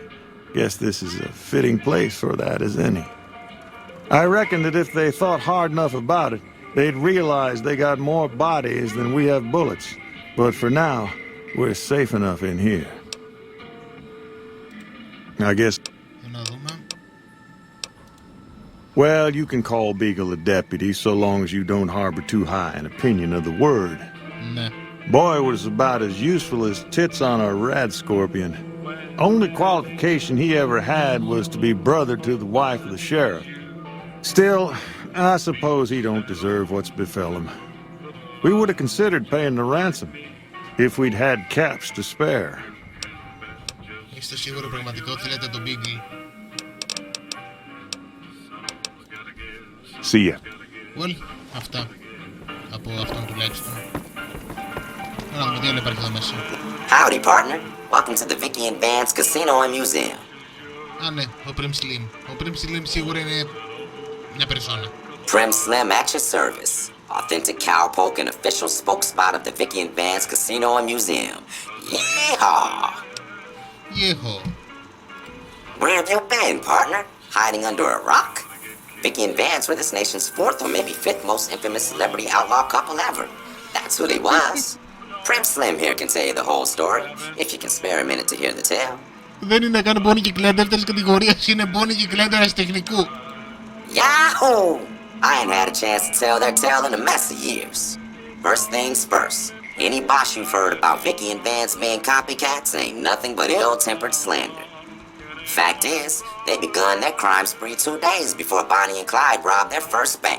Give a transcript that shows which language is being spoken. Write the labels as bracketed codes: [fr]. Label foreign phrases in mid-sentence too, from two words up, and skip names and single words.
[en] Guess this is a fitting place for that as any. I reckon that if they thought hard enough about it, they'd realize they got more bodies than we have bullets. But for now, we're safe enough in here. I guess... [el] Να δούμε. [en] Well, you can call Beagle a deputy so long as you don't harbor too high an opinion of the word. [el] Ναι. [en] Boy was about as useful as tits on a rad scorpion. Only qualification he ever had was to be brother to the wife of the sheriff. Still, I suppose he don't deserve what's befell him. We would have considered paying the ransom if we'd had caps to spare. [el] Είστε σίγουρο πραγματικό θέλετε τον Beagle? [en] See ya. Well, [el] αυτά. Από αυτόν τουλάχιστον. Να δούμε τι άλλο υπάρχει εδώ μέσα. [en] Howdy, partner. Welcome to the Vicky and Vance Casino and Museum. [el] Α, ναι, ο Primm Slim. Ο Primm Slim σίγουρα είναι μια περσόνα. [en] Primm Slim at your service. Authentic cowpoke and official spokespot of the Vicky and Vance Casino and Museum. Yeehaw! [el] Γέχο. [en] Where have you been, partner? Hiding under a rock? Vicky and Vance were this nation's fourth or maybe fifth most infamous celebrity outlaw couple ever. That's who they was. Primm Slim here can tell you the whole story, if you can spare a minute to hear the tale. [el] Δεν είναι καν πόνοι κυκλέα δεύτερης κατηγορίας, είναι πόνοι κυκλέα τεχνικού. [en] Yahoo! I ain't had a chance to tell their tale in a mess of years. First things first, any bosh you've heard about Vicky and Vance being copycats ain't nothing but ill-tempered slander. Fact is, they begun their crime spree 2 days before Bonnie and Clyde robbed their first bank.